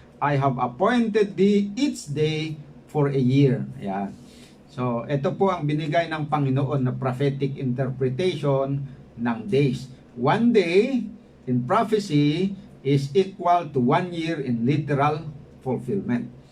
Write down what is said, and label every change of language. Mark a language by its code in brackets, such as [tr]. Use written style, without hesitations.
[en] I have appointed thee each day for a year. [tl] Ayan. So, ito po ang binigay ng Panginoon na prophetic interpretation ng days. [en] One day in prophecy is equal to 1 year in literal fulfillment.